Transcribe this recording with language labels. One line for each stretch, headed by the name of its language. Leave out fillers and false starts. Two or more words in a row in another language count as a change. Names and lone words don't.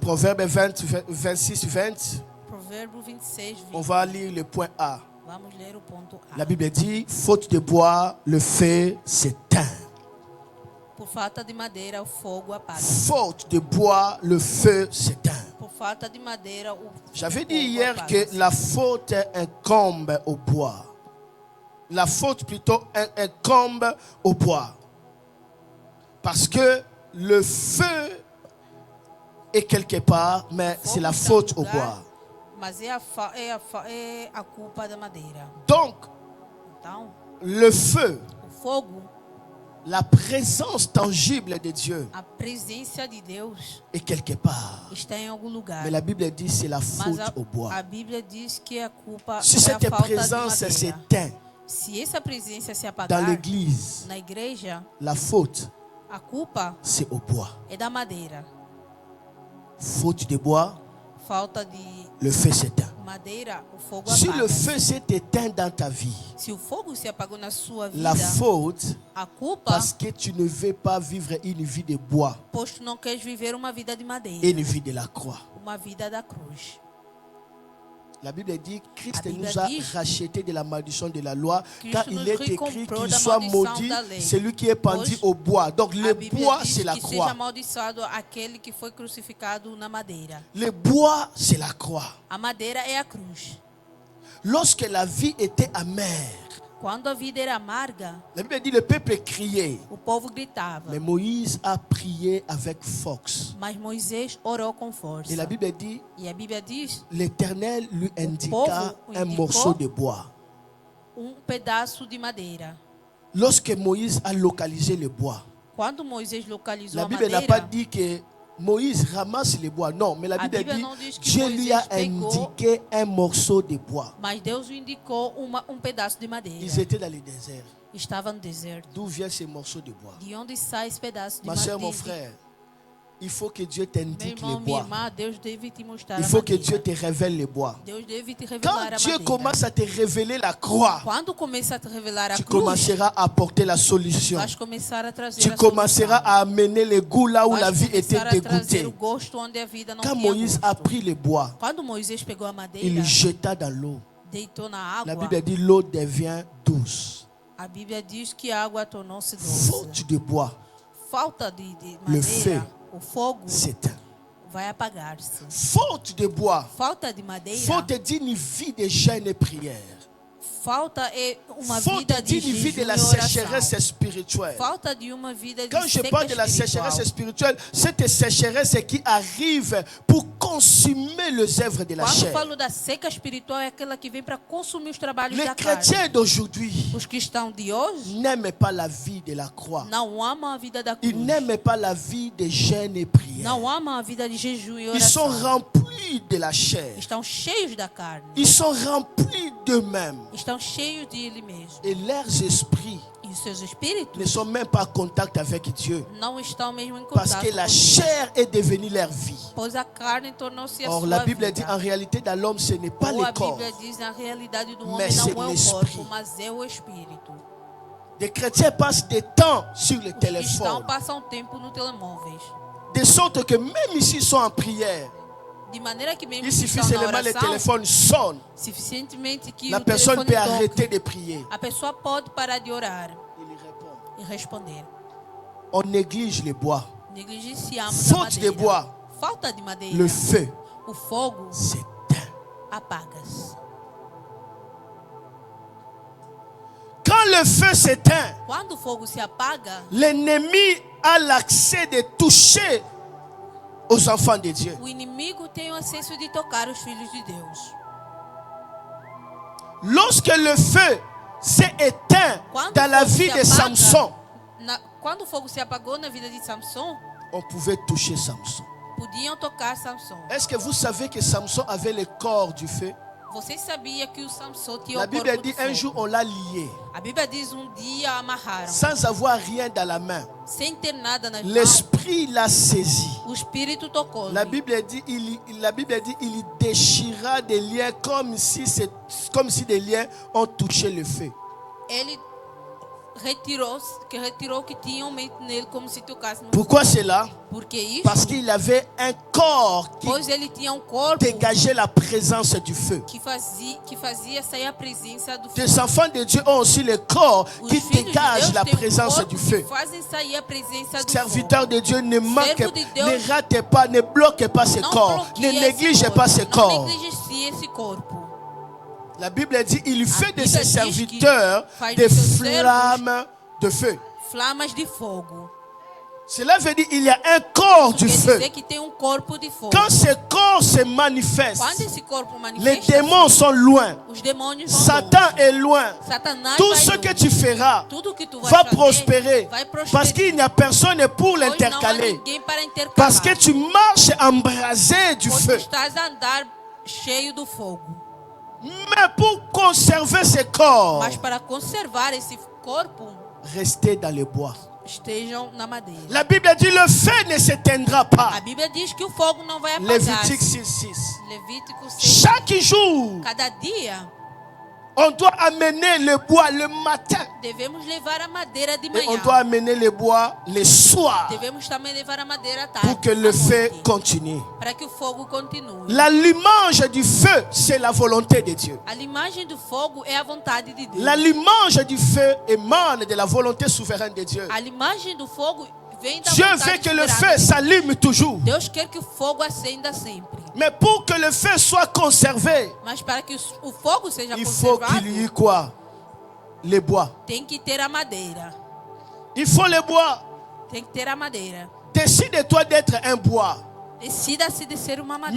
French: Proverbe 20, 26, 20.
Portuguese: Provérbio 26, 20.
French: On va lire le point A.
Portuguese: Vamos ler o ponto A.
French: La Bible dit, faute de bois, le feu s'éteint.
Portuguese: Por falta de madeira, o fogo apaga.
French: Faute de bois, le feu s'éteint.
Portuguese: Por falta de madeira, o
French: J'avais
Portuguese: fogo
French: dit hier
Portuguese: apaga.
French: que la faute incombe au bois. La faute plutôt incombe au bois. Parce que le feu est quelque part, mais c'est la faute au bois.
Portuguese: Mas é a culpa da madeira.
French: Donc,
Portuguese: Então,
French: le feu,
Portuguese: o fogo,
French: la présence tangible de Dieu
Portuguese: a presença de Deus
French: est quelque part.
Portuguese: está em algum lugar.
French: Mais la Bible dit c'est la
Portuguese: Mas
French: faute au bois.
Portuguese: a Bíblia diz que a culpa
French: Si
Portuguese: é a
French: cette
Portuguese: falta de
French: présence
Portuguese: madeira.
French: s'éteint
Portuguese: Se essa presença se
French: dans
Portuguese: apagar
French: l'église,
Portuguese: na igreja,
French: la faute,
Portuguese: a culpa
French: c'est au bois.
Portuguese: é da madeira.
French: Faute de bois,
Portuguese: Falta de
French: le feu s'éteint.
Portuguese: madeira, o fogo
French: Si
Portuguese: apaga.
French: le feu s'est éteint dans ta vie,
Portuguese: Se o fogo se apagou na sua vida,
French: la faute,
Portuguese: a culpa,
French: parce que tu ne veux pas vivre une vie de bois
Portuguese: pois tu não queres viver uma vida de madeira,
French: et une vie de la croix.
Portuguese: uma vida da cruz.
French: La Bible dit Christ La Bible nous a dit, rachetés de la malédiction de la loi, Christ car nous il est écrit
Portuguese: recomprou
French: qu'il
Portuguese: da
French: soit
Portuguese: maldição
French: maudit
Portuguese: da lei.
French: celui qui est pendu
Portuguese: Pois
French: au bois. Donc
Portuguese: A
French: le
Portuguese: Bíblia
French: bois,
Portuguese: diz
French: c'est la
Portuguese: que seja
French: croix.
Portuguese: amaldiçoado aquele que foi crucificado na madeira.
French: Le bois, c'est la croix.
Portuguese: A madeira é a cruz.
French: Lorsque la vie était amère,
Portuguese: Quando a vida era amarga,
French: la Bible dit le peuple criait,
Portuguese: o povo gritava.
French: mais Moïse a prié avec force.
Portuguese: Mas Moisés orou com força.
French: Et la Bible dit,
Portuguese: E a Bíblia diz
French: l'Éternel lui indiqua
Portuguese: povo
French: un
Portuguese: indicou
French: morceau de bois.
Portuguese: pedaço de madeira.
French: Lorsque Moïse a localisé le bois,
Portuguese: Quando Moisés localizou
French: la
Portuguese: a
French: Bible n'a
Portuguese: madeira,
French: pas dit que Moïse ramasse le bois. Non, mais la
Portuguese: A
French: Bible
Portuguese: Bíblia
French: dit
Portuguese: não diz que
French: Dieu lui a
Portuguese: Moisés pegou-
French: indiqué un morceau de bois.
Portuguese: mas Deus o indicou pedaço de madeira.
French: Ils étaient dans le désert.
Portuguese: Estava no deserto.
French: D'où vient ce morceau de bois?
Portuguese: De onde sai esse pedaço de
French: Ma soeur,
Portuguese: madeira?
French: mon frère, il faut que Dieu
Portuguese: Meu
French: t'indique
Portuguese: irmão,
French: le
Portuguese: minha
French: bois.
Portuguese: irmã, Deus deve te mostrar
French: Il
Portuguese: a
French: faut que
Portuguese: madeira.
French: Dieu te révèle le bois.
Portuguese: Deus deve te
French: Quand
Portuguese: revelar a
French: Dieu
Portuguese: madeira.
French: commence à te révéler la croix,
Portuguese: Quando começa a te revelar a
French: tu
Portuguese: cruz,
French: commenceras à apporter la solution.
Portuguese: vais começar a trazer
French: Tu
Portuguese: a
French: commenceras
Portuguese: solução.
French: à amener le goût là où
Portuguese: Vais
French: la vie était
Portuguese: começar a trazer
French: dégoûtée.
Portuguese: o gosto onde a vida não
French: Quand
Portuguese: tinha
French: Moïse a
Portuguese: gosto.
French: pris le bois,
Portuguese: Quando Moisés pegou a madeira,
French: il jeta dans l'eau.
Portuguese: deitou na
French: La
Portuguese: água,
French: Bible dit l'eau devient douce.
Portuguese: a Bíblia diz que a água tornou-se doce.
French: Faute de bois,
Portuguese: Falta de
French: Le feu
Portuguese: madeira, o fogo
French: s'éteint.
Portuguese: vai apagar-se.
French: Faute de bois,
Portuguese: Falta de madeira,
French: faute d'une vie de jeûne et prière.
Portuguese: falta é uma
French: Faute
Portuguese: vida de
French: d'une vie de
Portuguese: jejum
French: la
Portuguese: e oração.
French: sécheresse spirituelle.
Portuguese: Falta de uma vida de
French: Quand je
Portuguese: seca
French: parle de la
Portuguese: espiritual.
French: sécheresse spirituelle, cette sécheresse qui arrive pour consumer les œuvres de la
Portuguese: Quando
French: chair.
Portuguese: falo da seca espiritual, é aquela que vem para consumir os trabalhos
French: Les
Portuguese: da carne.
French: chrétiens d'aujourd'hui
Portuguese: Os cristãos de hoje
French: n'aiment pas la vie de la croix.
Portuguese: não amam a vida da cruz.
French: Ils n'aiment pas la vie de jeûne et prière.
Portuguese: Não amam a vida de jejum e
French: Ils sont
Portuguese: oração.
French: remplis de la chair.
Portuguese: Estão cheios da carne.
French: Ils sont remplis d'eux-mêmes.
Portuguese: Estão cheios de ele mesmo.
French: Et leurs esprits
Portuguese: E os seus espíritos
French: ne sont même pas en contact avec Dieu.
Portuguese: não estão mesmo em
French: Parce
Portuguese: contato
French: que la
Portuguese: com Deus.
French: chair est devenue leur vie.
Portuguese: Pois a carne tornou-se a
French: Or,
Portuguese: sua
French: la Bible
Portuguese: vida.
French: dit en réalité dans l'homme, ce n'est pas
Portuguese: Ou
French: le
Portuguese: a
French: corps.
Portuguese: Bíblia diz na realidade do Mas homem
French: c'est
Portuguese: não é o
French: l'esprit.
Portuguese: corpo, mas é o espírito.
French: Des chrétiens passent des temps sur le
Portuguese: Os cristãos
French: téléphone.
Portuguese: passam tempo no telemóveis.
French: De sorte que même s'ils sont en prière,
Portuguese: De maneira que mesmo
French: Il
Portuguese: que
French: suffit
Portuguese: estão na
French: seulement le
Portuguese: oração,
French: téléphone sonne.
Portuguese: suficientemente que
French: La
Portuguese: o
French: personne
Portuguese: telefone
French: peut arrêter
Portuguese: toque,
French: de prier.
Portuguese: a pessoa pode parar de orar
French: Il y répond.
Portuguese: e responder.
French: On néglige les bois.
Portuguese: Negligenciamos a
French: Faute de
Portuguese: madeira.
French: bois,
Portuguese: Falta de madeira.
French: le feu
Portuguese: O fogo
French: s'éteint.
Portuguese: apaga-se.
French: Quand le feu s'éteint,
Portuguese: Quando o fogo se apaga,
French: l'ennemi a l'accès de toucher aux enfants de Dieu.
Portuguese: o inimigo tem o acesso de tocar os filhos de Deus.
French: Lorsque le feu s'est éteint
Portuguese: Quando
French: dans
Portuguese: o
French: la
Portuguese: fogo
French: vie
Portuguese: se
French: de
Portuguese: apaga,
French: Samson,
Portuguese: quando o fogo se apagou na vida de Samson,
French: on pouvait toucher Samson.
Portuguese: podiam tocar Samson.
French: Est-ce que vous savez que Samson avait le corps du feu?
Portuguese: Vocês sabiam que o Samson tinha
French: La
Portuguese: o
French: Bible
Portuguese: corpo
French: dit
Portuguese: do
French: un
Portuguese: fogo.
French: jour on l'a lié,
Portuguese: A Bíblia diz dia amarraram,
French: sans avoir rien dans la main.
Portuguese: sem ter nada nas mãos.
French: L'esprit l'a saisi.
Portuguese: O espírito tocou.
French: La Bible dit il déchira des liens comme si des liens ont touché le feu.
Portuguese: Ele retirou o que tinham nele como se tocasse no
French: Pourquoi cela?
Portuguese: Porque isso,
French: Parce qu'il avait un corps qui
Portuguese: pois ele tinha um corpo
French: dégageait la présence du feu.
Portuguese: que fazia sair a presença do fogo.
French: Des enfants de Dieu ont aussi le corps
Portuguese: Os
French: qui
Portuguese: filhos de
French: dégage
Portuguese: Deus
French: la
Portuguese: têm um
French: présence
Portuguese: corpo
French: du
Portuguese: que
French: feu.
Portuguese: fazem sair a presença do
French: Serviteur
Portuguese: fogo.
French: de Dieu, ne manque,
Portuguese: Servo de Deus,
French: ne rate pas, ne bloque pas ce
Portuguese: Não
French: corps,
Portuguese: bloqueie
French: ne
Portuguese: esse
French: néglige
Portuguese: corpo,
French: pas ce
Portuguese: não
French: corps.
Portuguese: negligencie esse corpo.
French: La Bible dit il fait de
Portuguese: Bíblia
French: ses
Portuguese: diz
French: serviteurs
Portuguese: que faz
French: des
Portuguese: de seus
French: flammes de feu.
Portuguese: Flamas de fogo.
French: Cela veut dire qu'il y a un corps
Portuguese: Isso
French: du
Portuguese: quer
French: feu.
Portuguese: dizer que tem um corpo de fogo.
French: Quand ce corps se manifeste,
Portuguese: Quando esse corpo
French: les
Portuguese: manifesta,
French: démons sont loin.
Portuguese: os demônios vão
French: Satan
Portuguese: longe.
French: est loin.
Portuguese: Satanás
French: Tout
Portuguese: vai
French: ce
Portuguese: longe.
French: que tu feras
Portuguese: Tudo que tu vai
French: va
Portuguese: fazer
French: prospérer.
Portuguese: vai prosperar.
French: Parce qu'il n'y a personne pour
Portuguese: Pois não há
French: l'intercaler.
Portuguese: ninguém para intercalar.
French: Parce que tu marches embrasé du
Portuguese: Pois tu
French: feu.
Portuguese: estás a andar cheio do fogo.
French: Mais pour conserver ce corps,
Portuguese: Mas para conservar esse corpo,
French: restez dans les bois.
Portuguese: estejam na madeira.
French: La Bible dit le feu ne s'éteindra pas.
Portuguese: A Bíblia diz que o fogo não vai apagar.
French: Lévitique 6:6.
Portuguese: Levítico 6.
French: Chaque jour,
Portuguese: Cada dia
French: on doit amener le bois le matin.
Portuguese: devemos levar a madeira de
French: Et
Portuguese: manhã.
French: on doit amener le bois le soir
Portuguese: Devemos também levar a madeira à tarde.
French: pour que le
Portuguese: à
French: feu
Portuguese: noite,
French: continue.
Portuguese: para que o fogo continue.
French: L'allumage du feu, c'est la volonté de Dieu.
Portuguese: A imagem do fogo é a vontade de Deus.
French: L'allumage du feu émane de la volonté souveraine de Dieu.
Portuguese: A imagem do fogo vem da
French: Dieu
Portuguese: vontade
French: veut que le
Portuguese: soberana
French: feu
Portuguese: de Deus.
French: s'allume toujours.
Portuguese: Deus quer que o fogo acenda sempre.
French: Mais pour que le feu soit conservé,
Portuguese: Mas para que o fogo seja
French: il faut
Portuguese: conservado,
French: qu'il y ait quoi? Les bois.
Portuguese: tem que ter a madeira.
French: Il faut les bois.
Portuguese: Tem que ter a madeira.
French: Décide-toi d'être un bois.
Portuguese: Decida-se de ser uma
French: Mets